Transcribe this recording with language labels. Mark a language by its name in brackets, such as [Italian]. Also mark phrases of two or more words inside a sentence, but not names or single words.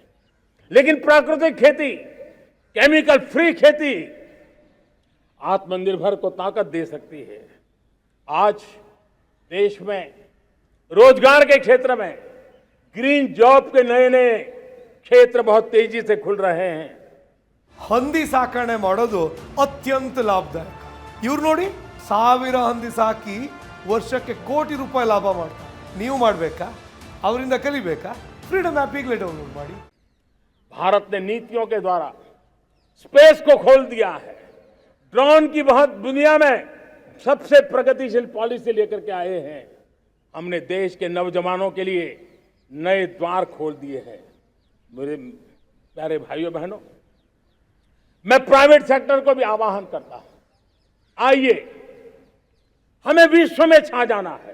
[Hindi] लेकिन प्राकृतिक खेती, [English] chemical free [Hindi] खेती आत्मनिर्भर को ताकत दे सकती है। आज देश में रोजगार के क्षेत्र में [English] green job [Hindi] के नए नए क्षेत्र बहुत तेजी से खुल रहे हैं। [Kannada] ಹಂದಿ ಸಾಕಣೆ ಮಾಡೋದು ಅತ್ಯಂತ ಲಾಭದಾಯಕ. ಇವ್ರು ನೋಡಿ 1000 ಹಂದಿ ಸಾಕಿ ವರ್ಷಕ್ಕೆ ಕೋಟಿ ರೂಪಾಯಿ ಲಾಭ ಮಾಡ್ತಾರೆ. ನೀವು ಮಾಡಬೇಕಾ? ಅವರಿಂದ ಕಲಿಬೇಕಾ? ಫ್ರೀಡಮ್ ಆ್ಯಪ್ ಈಗಲೇ ಡೌನ್ಲೋಡ್ ಮಾಡಿ. [Hindi] भारत ने नीतियों के द्वारा स्पेस को खोल दिया है। ड्रोन की बहुत दुनिया में सबसे प्रगतिशील पॉलिसी लेकर के आए हैं। हमने देश के नौजवानों के लिए नए द्वार खोल दिए हैं। मेरे प्यारे भाइयों बहनों, मैं [English] private sector [Hindi] को भी आह्वान करता हूं, आइए हमें विश्व में छा जाना है।